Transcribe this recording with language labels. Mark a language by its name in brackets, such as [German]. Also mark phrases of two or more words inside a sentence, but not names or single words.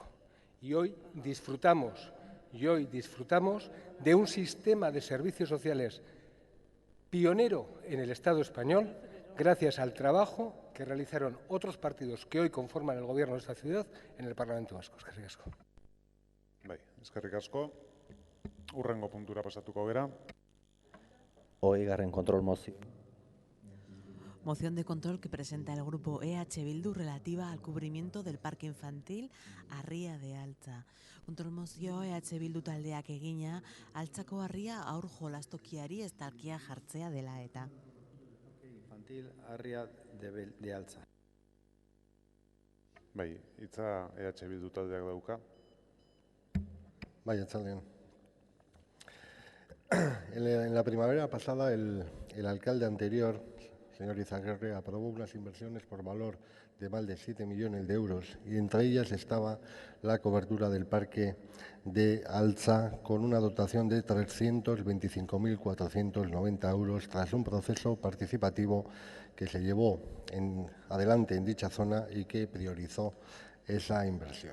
[Spanish] Y hoy disfrutamos de un sistema de servicios sociales pionero en el Estado español, gracias al trabajo que realizaron otros partidos que hoy conforman el gobierno de esta ciudad en el Parlamento Vasco. [Basque] Eskerrik asko. Bai, eskerrik asko. Hurrengo puntura pasatuko gera. 20. kontrol mozio. [Spanish] Moción de control que presenta el grupo EH Bildu relativa al cubrimiento del parque infantil Arria de Altza. [Basque] Kontrol mozio EH Bildu taldeak egina, Altzako harria aur jolastokiari estalkia jartzea dela eta. [Spanish] Infantil Arria de Altza. [Basque] Bai, hitza EH Bildu taldeak dauka. Bai, atzaldean. [Spanish] En la primavera pasada, el alcalde anterior, señor Izaguirre, aprobó unas inversiones por valor de más de 7 millones de euros y entre ellas estaba la cobertura del parque de Altza con una dotación de 325.490 euros tras un proceso participativo que se llevó adelante en dicha zona y que priorizó esa inversión.